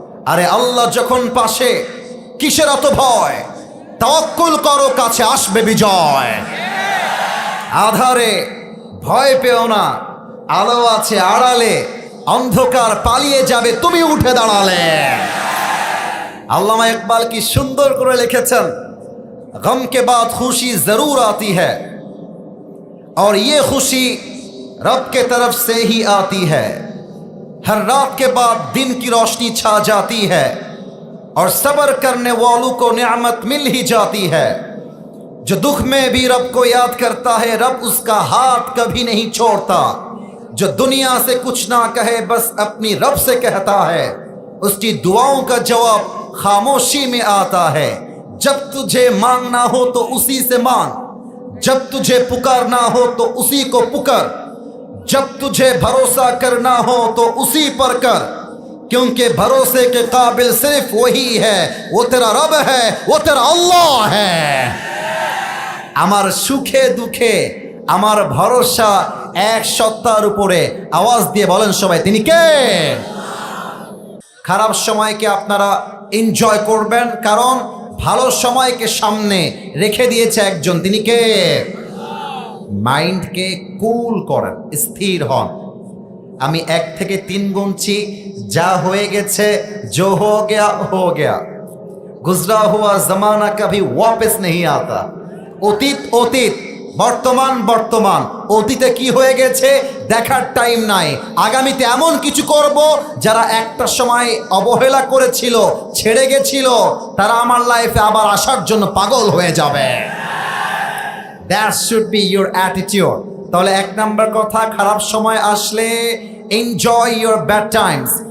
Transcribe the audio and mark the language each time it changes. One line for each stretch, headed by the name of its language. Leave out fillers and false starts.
Bangla: আরে আল্লাহ যখন পাশে, কিসের এত ভয়? তাওয়াক্কুল করো, কাছে আসবে বিজয়। আধারে ভয় পেও না, আলো আছে আড়ালে, অন্ধকার পালিয়ে যাবে তুমি উঠে দাঁড়ালে। আল্লামা ইকবাল কি সুন্দর করে লিখেছেন,
Hindi: গম কে বাদ খুশি জরুর আতি হ্যায় और ये खुशी रब के तरफ से ही आती है, हर रात के बाद दिन की रोशनी छा जाती है और सब्र करने वालों को नेमत मिल ही जाती है। जो दुख में भी रब को याद करता है, रब उसका हाथ कभी नहीं छोड़ता। जो दुनिया से कुछ ना कहे, बस अपनी रब से कहता है, उसकी दुआओं का जवाब खामोशी में आता है। जब तुझे मांगना हो तो उसी से मांग, जब तुझे पुकारना हो तो उसी को पुकार, जब तुझे भरोसा करना हो तो उसी पर कर, क्योंकि भरोसे के काबिल सिर्फ वही है, वो तेरा रब है, वो तेरा अल्लाह है।
Bangla: আমার সুখে দুঃখে আমার ভরসা এক সত্তার উপরে। আওয়াজ দিয়ে বলেন সবাই, তিনি কে? খারাপ সময়কে আপনারা এনজয় করবেন, কারণ ভালো সময়কে সামনে রেখে দিয়েছে একজন, তিনি কে? মাইন্ডকে কুল করেন, স্থির হন। আমি 1 থেকে 3 গুনছি, যা হয়ে গেছে
Hindi: जो हो गया हो गया, गुजरा हुआ जमाना कभी वापस नहीं आता।
Bangla: অতীত অতীত, বর্তমান বর্তমান। অতীতে কি হয়ে গেছে দেখার টাইম নাই, আগামীতে এমন কিছু করব যারা একটা সময় অবহেলা করেছিল, ছেড়ে গেছিল, তারা আমার লাইফে আবার আসার জন্য পাগল হয়ে যাবে।
English: That should be your attitude.
Bangla: তাহলে 1 নাম্বার কথা, খারাপ সময় আসলে
English: Enjoy your bad times.